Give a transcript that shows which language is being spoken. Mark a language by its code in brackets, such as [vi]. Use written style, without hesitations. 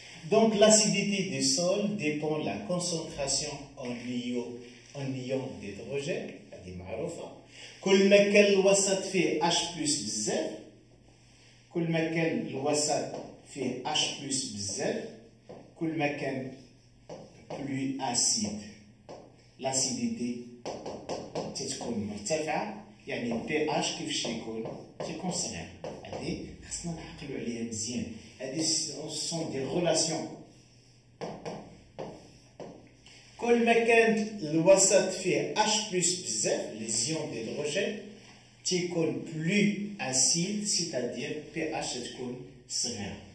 [fr] Donc, l'acidité des sols dépend de la concentration en ion d'hydrogène, [ar] هذه معروفة. كل ما كان الوسط فيه H+ بزاف، كل ما كان الوسط فيه H+ بزاف، كل ما كان [fr] plus acide. [ar] L'acidité تتكون مرتفعة، يعني pH كيفاش تيكون صغير. هذه خصنا نعقلوا عليها مزيان. [fr] هذه sont des relations. [ar] كل ما كان الوسط فيه H+ بزاف، [fr] les ions d'hydrogène [ar] تيكون [fr] plus acide, c'est-à-dire [ar] pH تكون صغير.